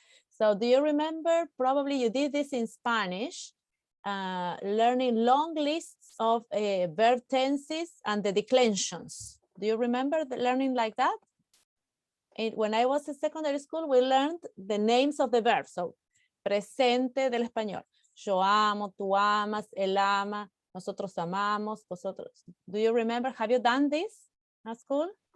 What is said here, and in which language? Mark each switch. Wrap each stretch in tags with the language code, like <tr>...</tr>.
<en>So do you remember, probably you did this in Spanish, learning long lists of verb tenses and the declensions. Do you remember learning like that? When I was in secondary school, we learned the names of the verbs.</en> <es>So, presente del español. Yo amo, tú amas, él ama, nosotros amamos, vosotros.</es> <en>Do you remember? Have you done this at school?</en>